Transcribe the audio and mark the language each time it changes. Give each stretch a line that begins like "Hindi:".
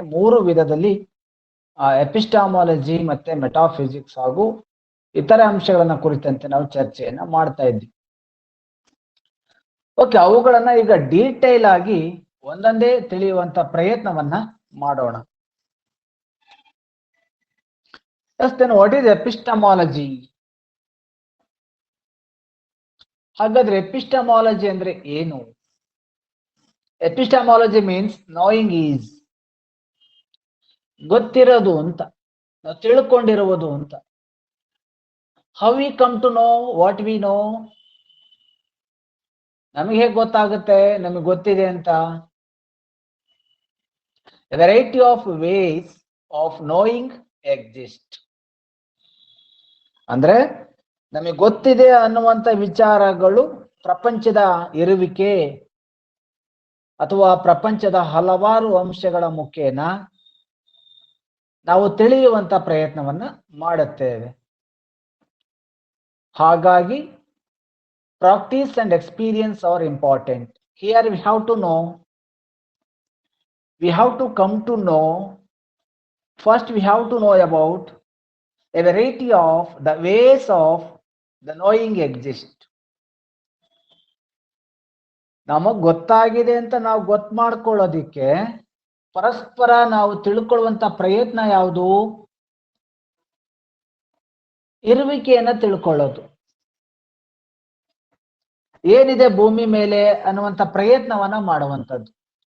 Kannada: ಮೂರು ವಿಧದಲ್ಲಿ ಎಪಿಸ್ಟಾಮಾಲಜಿ ಮತ್ತೆ ಮೆಟಾಫಿಸಿಕ್ಸ್ ಹಾಗೂ ಇತರೆ ಅಂಶಗಳನ್ನ ಕುರಿತಂತೆ ನಾವು ಚರ್ಚೆಯನ್ನ ಮಾಡ್ತಾ ಇದ್ವಿ. ಓಕೆ, ಅವುಗಳನ್ನ ಈಗ ಡೀಟೇಲ್ ಆಗಿ ಒಂದೊಂದೇ ತಿಳಿಯುವಂತ ಪ್ರಯತ್ನವನ್ನ ಮಾಡೋಣ.
English: Yes, then what is epistemology?
Kannada: ಹಾಗಾದ್ರೆ ಎಪಿಸ್ಟಮಾಲಜಿ ಅಂದ್ರೆ ಏನು? ಎಪಿಸ್ಟಮಾಲಜಿ
English: means knowing is,
Kannada: ಗೊತ್ತಿರೋದು ಅಂತ, ನಾವು ತಿಳ್ಕೊಂಡಿರುವುದು ಅಂತ.
English: How we come to know what we know?
Kannada: ನಮಗೆ ಹೇಗೆ ಗೊತ್ತಾಗುತ್ತೆ ನಮಗೆ ಗೊತ್ತಿದೆ ಅಂತ?
English: A variety of ways of knowing exist.
Kannada: ಅಂದ್ರೆ ನಮಗೆ ಗೊತ್ತಿದೆ ಅನ್ನುವಂತ ವಿಚಾರಗಳು ಪ್ರಪಂಚದ ಇರುವಿಕೆ ಅಥವಾ ಪ್ರಪಂಚದ ಹಲವಾರು ಅಂಶಗಳ ಮುಖೇನ ನಾವು ತಿಳಿಯುವಂತ ಪ್ರಯತ್ನವನ್ನ ಮಾಡುತ್ತೇವೆ. ಹಾಗಾಗಿ
English: Practice and experience are important. Here we have to know, we have to come to know. First we have to know about a variety of the ways of the knowing exist.
Kannada: ನಮಗ್ ಗೊತ್ತಾಗಿದೆ ಅಂತ ನಾವು ಗೊತ್ತು ಮಾಡ್ಕೊಳ್ಳೋದಿಕ್ಕೆ ಪರಸ್ಪರ ನಾವು ತಿಳ್ಕೊಳ್ಳುವಂತ ಪ್ರಯತ್ನ ಯಾವುದು? ಇರುವಿಕೆಯನ್ನ ತಿಳ್ಕೊಳ್ಳೋದು. ಏನಿದೆ ಭೂಮಿ ಮೇಲೆ ಅನ್ನುವಂತ ಪ್ರಯತ್ನವನ್ನ ಮಾಡುವಂಥದ್ದು.